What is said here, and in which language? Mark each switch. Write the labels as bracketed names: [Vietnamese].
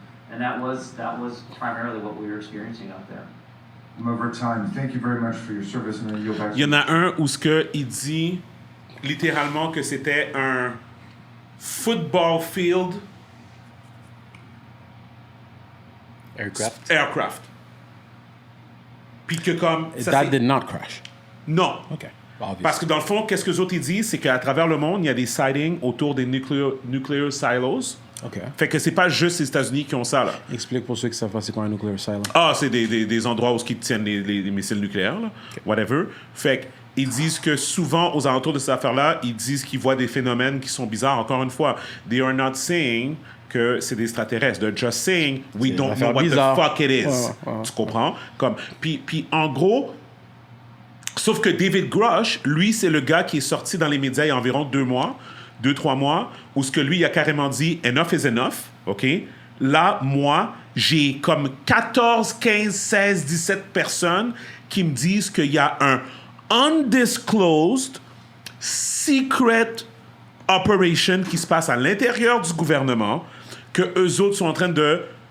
[English] And that was primarily what we were experiencing out there. I'm over time. Thank you very much for your service. And you'll back. [French] Il y en a un où il dit littéralement que c'était un [English] football field aircraft. [French] Puis que comme... [English] That did not crash. [French] Non. [English] OK. Obviously. [French] Parce que dans le fond, qu'est-ce que les autres ils disent, c'est qu'à travers le monde, il y a des sightings autour des nuclear silos. OK. Fait que c'est pas juste les États-Unis qui ont ça, là. Explique pour ceux qui savent pas c'est quoi un nuclear silo. Ah, c'est des endroits où ils tiennent les missiles nucléaires, là. Okay. Whatever. Fait qu'ils disent que souvent, aux alentours de cette affaire-là, ils disent qu'ils voient des phénomènes qui sont bizarres. Encore une fois, [English] they are not saying [French] que c'est des extraterrestres. [English] They're just saying we don't know what the fuck it is. [French] Tu comprends? Comme, puis en gros, sauf que David Grush, lui, c'est le gars qui est sorti dans les médias il y a environ 2-3 mois, où ce que lui, il a carrément dit « [English] enough is enough [French] », OK? Là, moi, j'ai comme 14, 15, 16, 17 personnes qui me disent qu'il y a un [English] undisclosed secret operation [French] qui se passe à l'intérieur du gouvernement, que eux autres sont en train de...